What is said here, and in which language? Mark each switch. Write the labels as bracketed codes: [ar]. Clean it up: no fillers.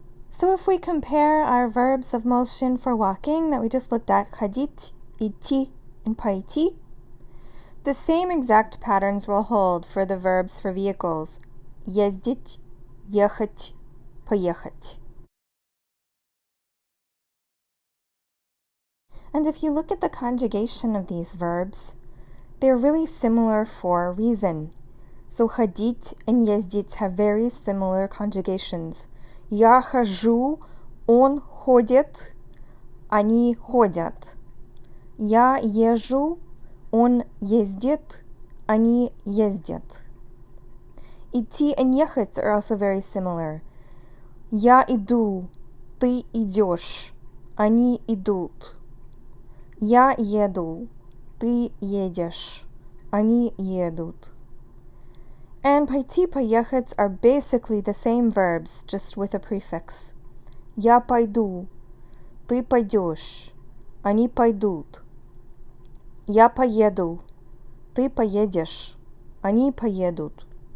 [en] So if we compare our verbs of motion for walking that we just looked at, [ru] ходить, идти, [en] and пойти, the same exact patterns will hold for the verbs for vehicles, [ru] ездить, ехать, поехать. [en] And if you look at the conjugation of these verbs, they're really similar for a reason. So ходить and ездить have very similar conjugations. [ru] Я хожу, он ходит, они ходят. Я езжу, он ездит, они ездят. [en] Идти and ехать are also very similar. [ru] Я иду, ты идешь, они идут. Я еду, ты едешь, они едут. [en] And [ru] пойти, поехать [en] are basically the same verbs, just with a prefix. [ru] Я пойду, ты пойдешь, они пойдут. Я поеду, ты поедешь, они поедут.